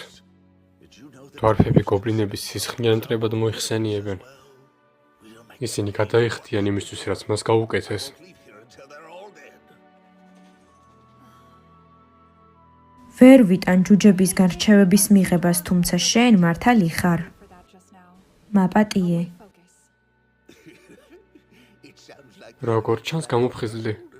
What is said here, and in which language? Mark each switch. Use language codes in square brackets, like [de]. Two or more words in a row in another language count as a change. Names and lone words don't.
[ka] დვარფები გობლინების სისხლიან მტრებად მოიხსენიებენ. ისინი გადაიხდიან იმისთვის, რაც მას გაუკეთეს. ვერ ვიტან ჯუჯებისგან რჩევების მიღებას, თუმცა შენ მართალი ხარ. [en] for that just now? [ka] მაპატიე. Focus. როგორ ჩანს გამოფხიზლდი?